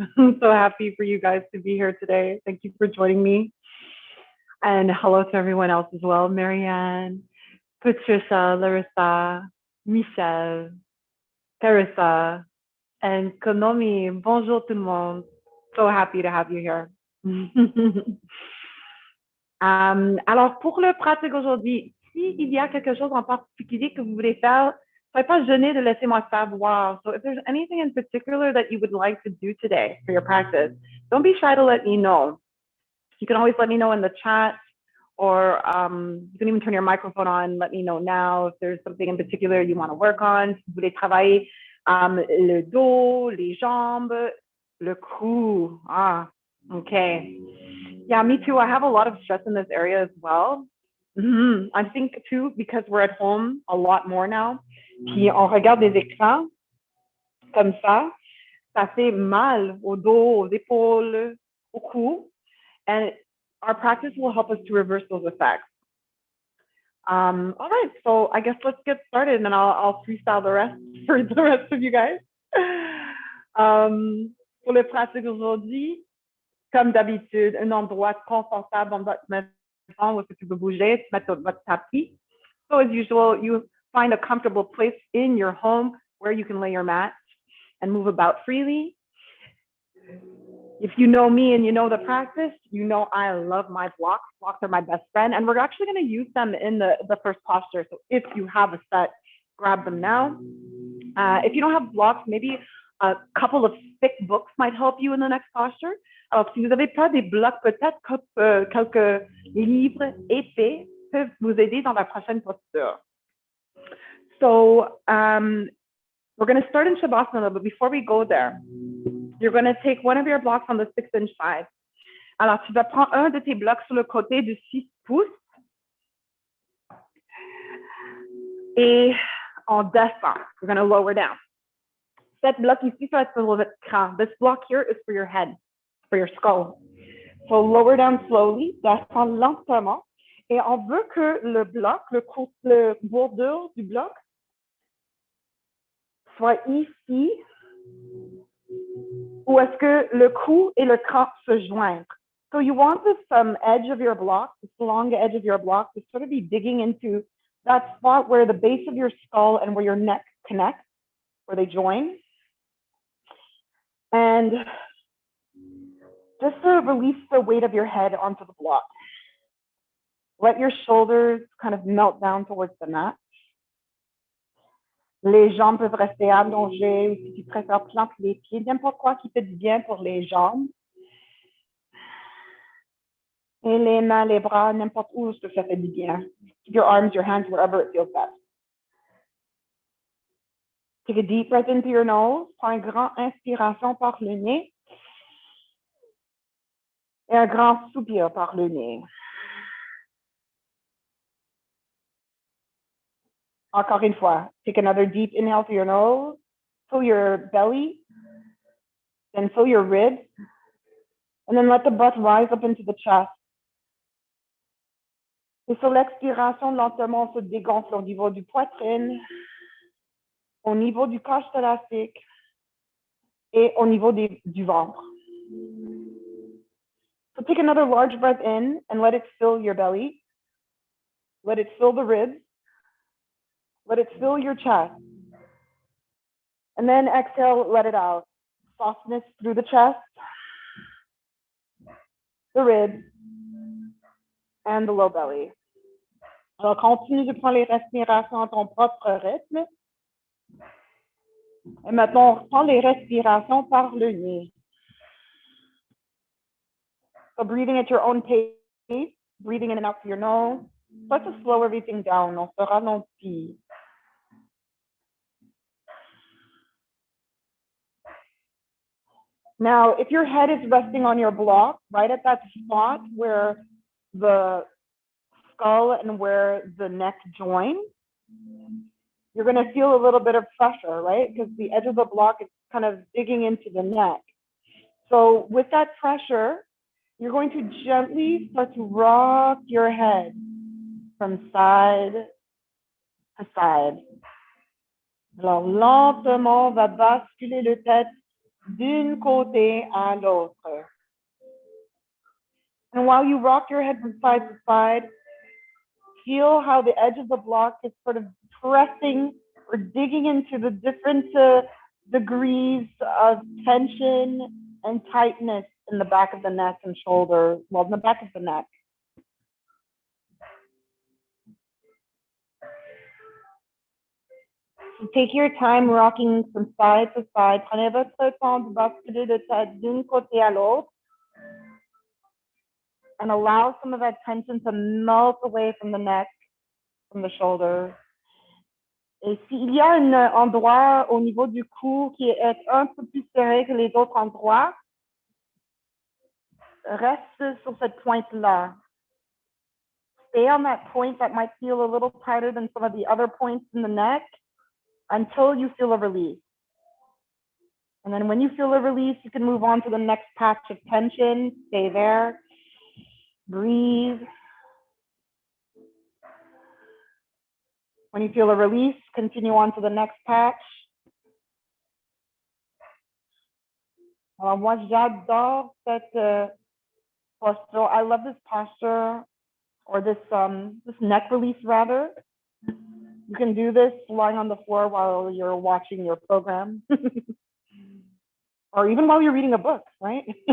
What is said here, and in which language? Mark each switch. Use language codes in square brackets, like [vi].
[en] I'm so happy for you guys to be here today. Thank you for joining me. And hello to everyone else as well. Marianne, Patricia, Larissa, Michelle, Teresa, and Konomi. [fr] Bonjour tout le monde. [en] So happy to have you here. [fr] Alors, pour le pratique aujourd'hui, s'il y a quelque chose en particulier que vous voulez faire, soyez pas gêné de laisser moi savoir. [en] So if there's anything in particular that you would like to do today for your practice, don't be shy to let me know. You can always let me know in the chat, or you can even turn your microphone on, let me know now if there's something in particular you want to work on. [fr] Si vous voulez travailler le dos, les jambes, le cou. [en] Ah, okay. Yeah, me too. I have a lot of stress in this area as well. I think too, because we're at home a lot more now. [fr] Puis on regarde des écrans comme ça fait mal au dos, aux épaules, au cou. [en] And our practice will help us to reverse those effects. All right, so I guess let's get started, and then I'll freestyle the rest for the rest of you guys. [fr] Pour le pratique aujourd'hui, comme d'habitude, un endroit confortable dans votre maison où tu peux bouger, tu mets votre tapis. [en] So as usual, you find a comfortable place in your home where you can lay your mat and move about freely. If you know me and you know the practice, you know I love my blocks. Blocks are my best friend, and we're actually going to use them in the first posture. So if you have a set, grab them now. If you don't have blocks, maybe a couple of thick books might help you in the next posture. [fr] Alors, si vous n'avez pas des blocs, peut-être quelques livres épais peuvent vous aider dans la prochaine posture. [en] So we're going to start in Shavasana, but before we go there, you're going to take one of your blocks on the 6-inch side. [fr] Alors, tu vas prendre un de tes blocs sur le côté de 6 pouces et on descend. [en] We're going to lower down. [fr] Cette bloc ici, ça va être pour votre crâne. [en] This block here is for your head, for your skull. So lower down slowly, [fr] descend lentement. Et on veut que le bloc, le bordure du bloc, soit ici, où est-ce que le cou et le crâne se joignent. [en] So you want this edge of your block, this long edge of your block, to sort of be digging into that spot where the base of your skull and where your neck connect, where they join. And just to release the weight of your head onto the block. Let your shoulders kind of melt down towards the mat. [fr] Les jambes peuvent rester allongées, ou si tu préfères planter les pieds, n'importe quoi qui fait du bien pour les jambes. Et les mains, les bras, n'importe où ce que ça fait du bien. [en] Keep your arms, your hands, wherever it feels best. Take a deep breath into your nose. [fr] Prends une grande inspiration par le nez. Et un grand soupir par le nez. Encore une fois, [en] take another deep inhale through your nose. Fill your belly. Then fill your ribs. And then let the breath rise up into the chest. [fr] Et sur l'expiration, lentement, on se dégonfle au niveau du poitrine, au niveau du cage thoracique et au niveau du ventre. [en] So take another large breath in and let it fill your belly. Let it fill the ribs. Let it fill your chest. And then exhale, let it out. Softness through the chest, the ribs, and the low belly. [fr] Alors, continue de prendre les respirations à ton propre rythme. Et maintenant, on reprend les respirations par le nez. [en] So breathing at your own pace, breathing in and out through your nose. Start to slow everything down. [fr] On se ralentit. [en] Now, if your head is resting on your block, right at that spot where the skull and where the neck join, you're going to feel a little bit of pressure, right? Because the edge of the block is kind of digging into the neck. So with that pressure, You're going to gently start to rock your head from side to side. [fr] Alors, lentement, on va basculer le tête d'un côté à l'autre. [en] And while you rock your head from side to side, feel how the edge of the block is sort of pressing or digging into the different degrees of tension and tightness in the back of the neck and shoulder, well, in the back of the neck. So take your time rocking from side to side. [fr] Prenez votre temps de basculer de tête d'un côté à l'autre. [en] And allow some of that tension to melt away from the neck, from the shoulder. [fr] Et s'il y a un endroit au niveau du cou qui est un peu plus serré que les autres endroits, reste sur cette pointe-là. [en] Stay on that point that might feel a little tighter than some of the other points in the neck until you feel a release. And then when you feel a release, you can move on to the next patch of tension. Stay there. Breathe. When you feel a release, continue on to the next patch. [fr] Alors moi, j'adore cette posture. [en] I love this posture, or this neck release rather. You can do this lying on the floor while you're watching your program, or even while you're reading a book, right?